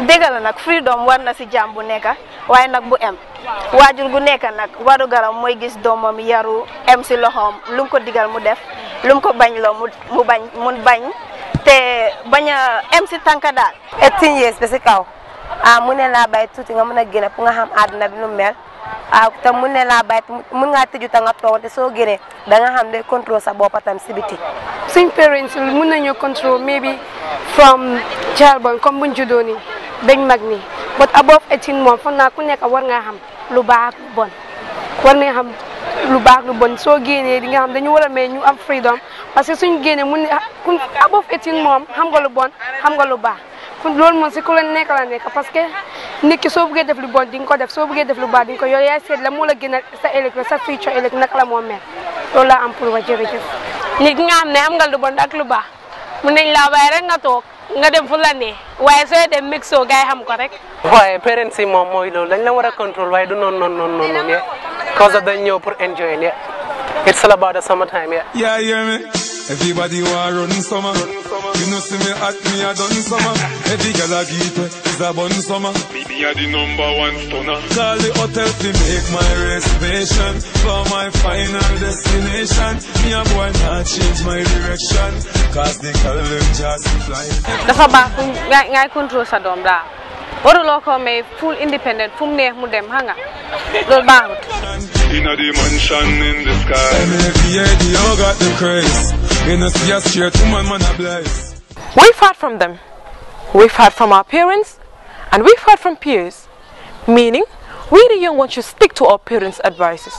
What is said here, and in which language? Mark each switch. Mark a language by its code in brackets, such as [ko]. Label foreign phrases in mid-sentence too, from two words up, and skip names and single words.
[wo] dégg la nag freedom war na si jàmm bu nekk waaye nag bu em waajur gu nekk nag waru garam mooy gis doomam yaru em si loxoom lu mu ko digal mu def lu mu ko bañ loo mu bañ te bañ a em si tànka daal. 18 years ba si kaw mu ne laa bàyyi tuuti nga mën a génne pour nga xam àdduna bi nu mel te mun ne laa bàyyi mun ngaa tëju ta nga toog te soo génnee da nga xam ne contrôle sa bopp tam si biti. suñ parents mun nañu [en] control maybe from child born [wo] comme buñ juddoo nii bañ mag nii [en] but above 18 [wo] moom foog naa ku nekk war nga xam lu baax lu bon war nga xam lu baax lu bon soo génnee di nga xam dañu war a may ñu am freedom [fr] parce que [wo] suñ génnee mun ne ku above 18 moom xam nga lu bon xam nga lu baax loolu moom si ku la nekk [fr] parce que [wo] nit ki soo bëggee def lu bon di nga ko def soo bëggee def lu baax di nga ko yow yaay seet la moo la gënal sa ëllëg sa future ëllëg naka la moo mel loolu laa am pour wax jërëjëf. nit ki nga xam ne am nga lu bon ak lu baax mun nañ laa bàyyi rek nga toog nga dem fu la nee waaye sooy dem mixo gars yi xam ko rek. waaye parents yi moom mooy loolu dañ la war a contrôle waaye du noonu [en] yeah cause of [wo] dañ ñëw pour [en] enjoy yeah it's all about the summertime yeah hear me everybody want run summer you know see me at me I done summer every girl I get is a bun summer me are the #1 stunner call the hotel to make my reservation for my final destination me a boy not change my direction cause the girl them just fly [wo] dafa baax ngay contrôle sa doom daal waruloo ko may [en] full independent [wo] fu mu neex mu dem xam nga loolu baaxut. [en] in the mansion in the sky you got the craze in a straight woman a blaze. We've heard from them, we've heard from our parents, and we've heard from peers, meaning we the young ones should stick to our parents' advices.